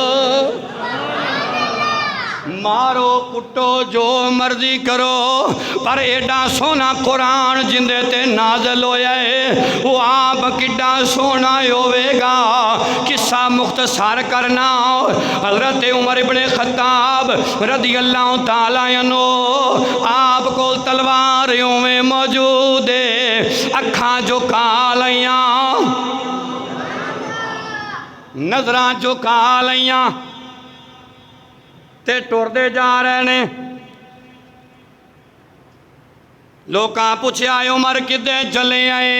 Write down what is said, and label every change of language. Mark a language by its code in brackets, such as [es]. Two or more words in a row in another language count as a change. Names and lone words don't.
[pa] مارو کٹو جو مرضی کرو پر ایڈا سوہنا قرآن جیندے تے نازل ہویا ہے وہ آپ کڈا سوہنا ہوویگا. قصہ مختصر کرنا، حضرت عمر ابن خطاب [ar] رضي الله تعالى عنه [pa] آپ کو تلوار اویں موجود ہے، اکھاں جھکا لئیاں، نظراں جھکا لئیاں تے ٹردے جا رہے نے. لوکاں پچھیا عمر کدے چلے آئے?